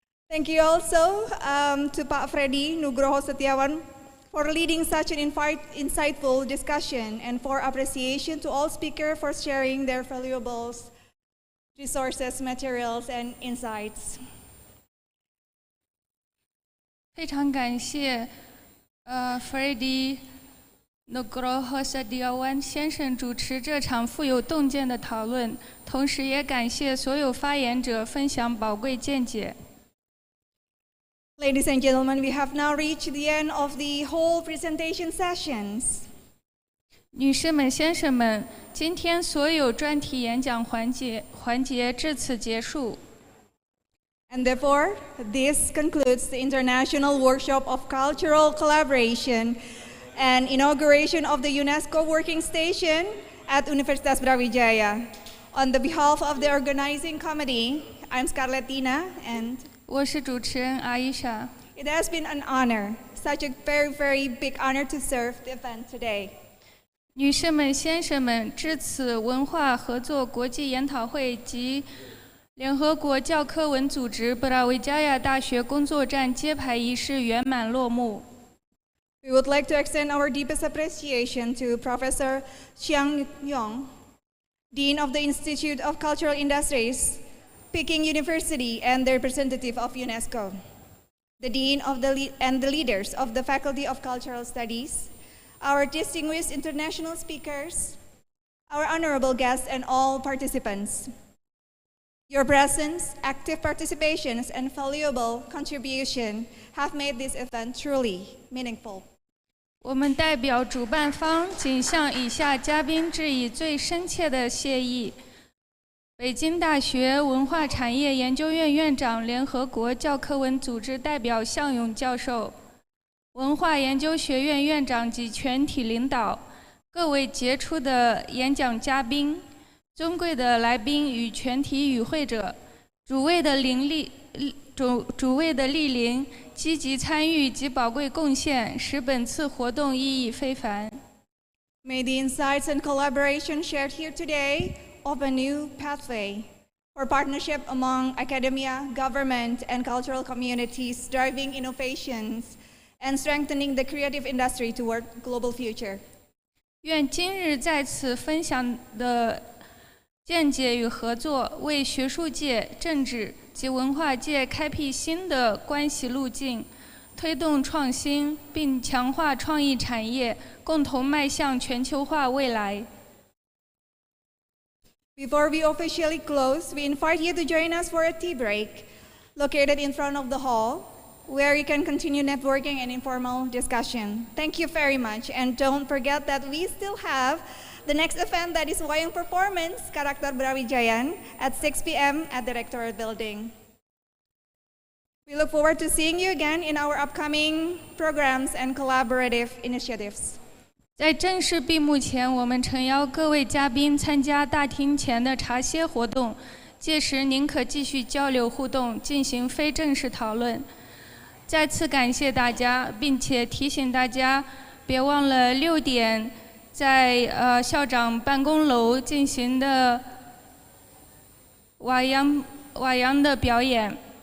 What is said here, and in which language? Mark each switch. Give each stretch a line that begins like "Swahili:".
English: Thank you also to Pak Freddy Nugroho Setiawan for leading such an insightful discussion, and for appreciation to all speakers for sharing their valuable resources, materials, and insights.
Chinese: 非常感谢Freddy Nugroho Setiawan 先生主持这场富有洞见的讨论，同时也感谢所有发言者分享宝贵见解。
English: Ladies and gentlemen, we have now reached the end of the whole presentation sessions.
Chinese: 女士们、先生们，今天所有专题演讲环节至此结束。
English: And therefore, this concludes the International Workshop of Cultural Collaboration and inauguration of the UNESCO Working Station at Universitas Brawijaya. On the behalf of the organizing committee, I'm Scarlett Tina, and
Chinese: 我是主持人阿伊莎。
English: It has been an honor, such a very, very big honor to serve the event today.
Chinese: 女士们、先生们，至此文化合作国际研讨会及联合国教科文组织布拉维加亚大学工作站揭牌仪式圆满落幕。
English: We would like to extend our deepest appreciation to Professor Chiang Yong, Dean of the Institute of Cultural Industries, Peking University, and the representative of UNESCO, the Dean of and the leaders of the Faculty of Cultural Studies, our distinguished international speakers, our honorable guests, and all participants. Your presence, active participations, and valuable contribution have made this event truly meaningful.
Chinese: 我们代表主办方仅向以下嘉宾致以最深切的谢意。北京大学文化产业研究院院长、联合国教科文组织代表向勇教授，文化研究学院院长及全体领导，各位杰出的演讲嘉宾，尊贵的来宾与全体与会者，诸位的莅临、积极参与及宝贵贡献，使本次活动意义非凡。
English: May the insights and collaboration shared here today open a new pathway for partnership among academia, government, and cultural communities, driving innovations and strengthening the creative industry toward global future.
Chinese: 愿今日在此分享的见解与合作，为学术界、政治及文化界开辟新的关系路径，推动创新，并强化创意产业，共同迈向全球化未来。
English: Before we officially close, we invite you to join us for a tea break located in front of the hall, where you can continue networking and informal discussion. Thank you very much. And don't forget that we still have the next event, that is Wayang Performance, Karakter Brawijaya, at 6 p.m. at the Rectorate Building. We look forward to seeing you again in our upcoming programs and collaborative initiatives.
Chinese: 在正式闭幕前，我们诚邀各位嘉宾参加大厅前的茶歇活动，届时您可继续交流互动，进行非正式讨论。再次感谢大家，并且提醒大家，别忘了6点在校长办公楼进行的瓦扬的表演。